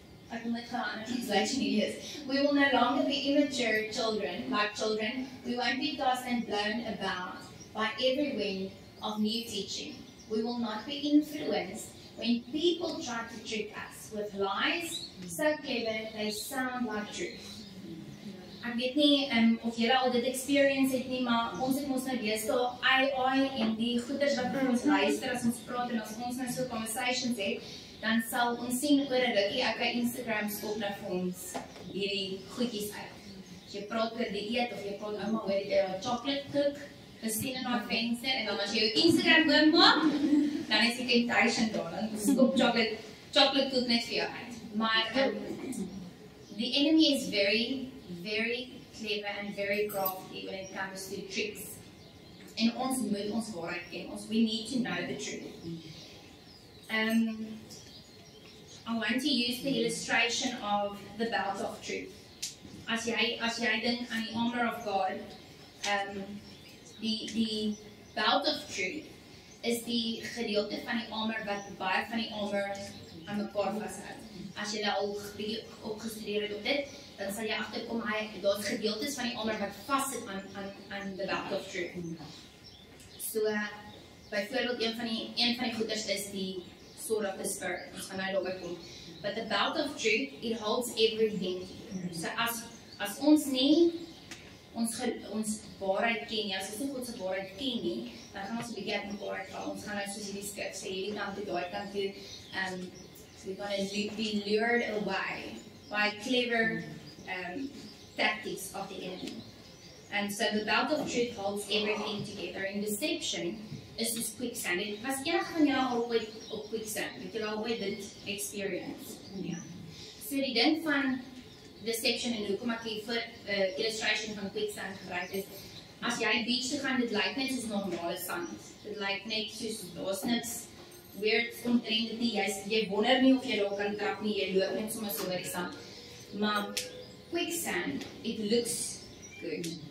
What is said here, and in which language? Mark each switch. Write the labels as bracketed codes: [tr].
[af] Ek wil net gaan translation hier. [en] "We will no longer be immature children, like children. We won't be tossed and blown about by every wind of new teaching. We will not be influenced when people try to trick us with lies so clever they sound like truth." [af] Ek weet nie of julle al dit experience het nie, maar ons het mos nou deesdae AI en die goeders wat vir ons luister as ons praat en as ons nou so conversations het, dan sal ons sien oor 'n rukkie ek by Instagram skop nou vir ons hierdie goedjies uit. As jy praat oor dieet of jy praat ouma oor die chocolate cook, gesien in haar venster, en dan as jy jou Instagram oopmaak, dan is die temptation daar, dan skop chocolate cook net vir jou uit. [en] Maar the enemy is very, very clever and very crafty when it comes to tricks. [af] En ons moet ons waarheid ken. [en] We need to know the truth. I want to use the illustration of the belt of truth. [af] As jy dink aan die armor of God, die belt of truth is die gedeelte van die armor wat baie van die armor aan mekaar vashou. As jy al opgestudeer het op dit, dan sal jy agterkom daar's gedeeltes van die armor wat vassit aan the belt of truth. So byvoorbeeld een van die goeders is die sword of the spirit. Ons gaan nou daarby kom. [en] But the belt of truth, it holds everything. [af] So as ons nie ons waarheid ken nie, as ons nie God se waarheid ken nie, dan gaan ons 'n bietjie uit mekaar val. Ons gaan nou soos hierdie skrif sê, hierdie kant toe, daai kant toe, [en] so we're going to be lured away by clever tactics of the enemy. And so the belt of truth holds everything together. In deception is this quicksand. [af] Was enige van julle al ooit op quicksand? Het julle al ooit dit experience? Ja. So die ding van deception en hoekom ek hier vir illustration van quicksand gebruik is, as jy beach toe gaan, dit lyk net soos normale sand. Dit lyk net soos, daar's niks weird omtrent dit nie, jy wonder nie of jy daar kan trap nie, jy loop net sommer so oor die sand. Maar [en] quicksand, it looks good.